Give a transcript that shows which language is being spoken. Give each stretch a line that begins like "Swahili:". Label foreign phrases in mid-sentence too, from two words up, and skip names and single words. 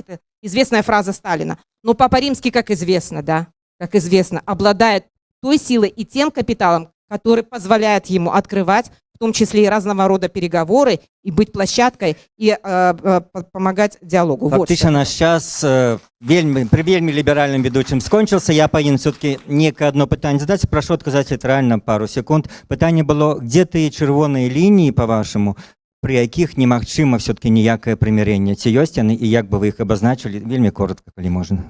Russian: Это известная фраза Сталина. Но Папа Римский, как известно, да, как известно, обладает той силой и тем капиталом, который позволяет ему открывать, в том числе и разного рода переговоры, и быть площадкой, и помогать диалогу.
Belarusian: Фактично наш час при вельмі ліберальным ведучым скончился. Я павінен все-таки некае одно пытанне задаць. Прошу отказаць літаральна пару секунд. Пытанне было, где тыя чырвоныя лініі, по-вашаму, при якіх немагчыма все-таки ніякае прымірэнне. Ці ёсць яны і як бы вы іх абазначылі? Вельмі коротка, калі можна.